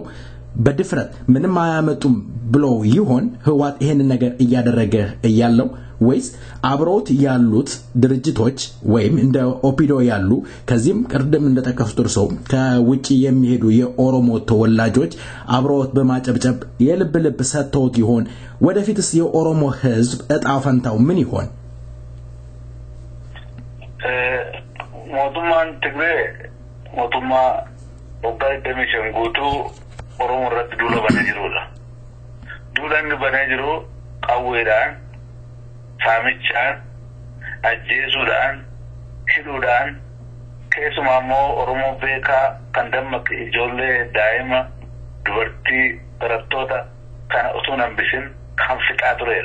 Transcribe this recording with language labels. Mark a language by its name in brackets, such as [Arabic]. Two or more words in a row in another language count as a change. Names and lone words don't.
[Amharic] በድፍረት ምንም አያመጡም ብሎ ይሆን ህዋት ይሄን ነገር እያደረገ ያለው ወይስ አብሮት ያሉት ድርጅቶች ወይም እንደ ኦፒዶ ያሉ ከዚህም ቅድም እንደተከፍቱር ሰው ከውጪ የሚሄዱ የኦሮሞ ተወላጆች አብሮት በማጨብጨብ የልብ ሰጥተውት ይሆን ወደፊትስ የኦሮሞ ህዝብ እጣ ፈንታው ምን ይሆን [Oromo] mootummaan Tigree mootummaa waggaa 25 guutuu Oromoo irratti duula banee jirudha. Duula inni banee jiru qawweedhaan, saamichaan, ajjeesuudhaan, hidhuudhaan keessumaa immoo Oromoo beekaa kan dammaqe ijoollee daa'ima dubartii barattoota kana utuu hin hambisin kan fixaa turedha.